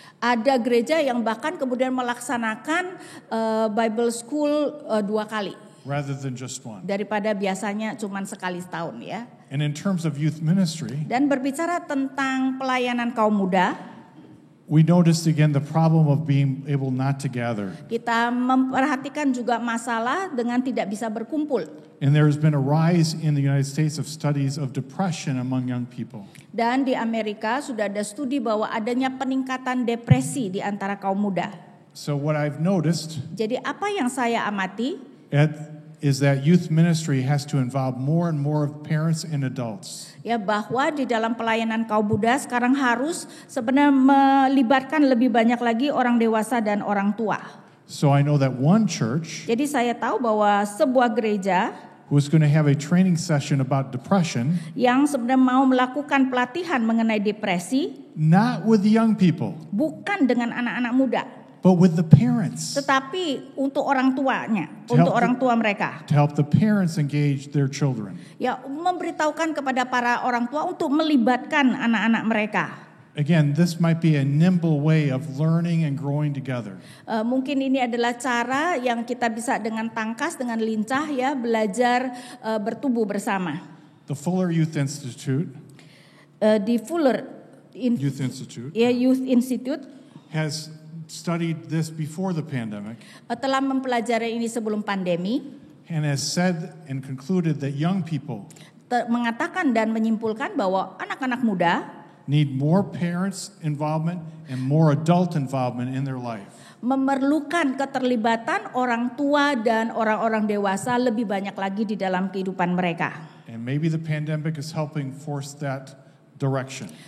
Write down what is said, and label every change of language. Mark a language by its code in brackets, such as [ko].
[id] Ada gereja yang bahkan kemudian melaksanakan Bible School 2 kali. [en] Rather than just one. [id] Daripada biasanya cuma sekali setahun ya. [en] And in terms of youth ministry, [id] Dan berbicara tentang pelayanan kaum muda, [en] we noticed again the problem of being able not to gather. [id] kita memperhatikan juga masalah dengan tidak bisa berkumpul. [en] And there has been a rise in the United States of studies of depression among young people. [id] Dan di Amerika sudah ada studi bahwa adanya peningkatan depresi di antara kaum muda. [en] So what I've noticed [id] Jadi apa yang saya amati [en] is that youth ministry has to involve more and more of parents and adults. [id] ya bahwa di dalam pelayanan kaum muda sekarang harus sebenarnya melibatkan lebih banyak lagi orang dewasa dan orang tua. [en] So I know that one church [id] Jadi saya tahu bahwa sebuah gereja [en] was going to have a training session about depression, [id] yang sebenarnya mau melakukan pelatihan mengenai depresi [en] not with the young people, [id] bukan dengan anak-anak muda, [en] but with the parents, [id] tetapi untuk orang tuanya, [en] To [id] untuk [en] help [id] orang tua mereka. [en] to help the parents engage their children. [id] Ya, memberitahukan kepada para orang tua untuk melibatkan anak-anak mereka. [en] Again, this might be a nimble way of learning and growing together. [id] Mungkin ini adalah cara yang kita bisa dengan tangkas, dengan lincah ya belajar bertumbuh bersama. [en] The Fuller Youth Institute, [id] Di Fuller [en] Youth Institute Youth Institute has studied this before the pandemic [id] telah mempelajari ini sebelum pandemi, [en] and has said and concluded that young people [id] mengatakan dan menyimpulkan bahwa anak-anak muda [en] need more parents' involvement and more adult involvement in their life. [id] memerlukan keterlibatan orang tua dan orang-orang dewasa lebih banyak lagi di dalam kehidupan mereka. [en] And maybe the pandemic is helping force that direction.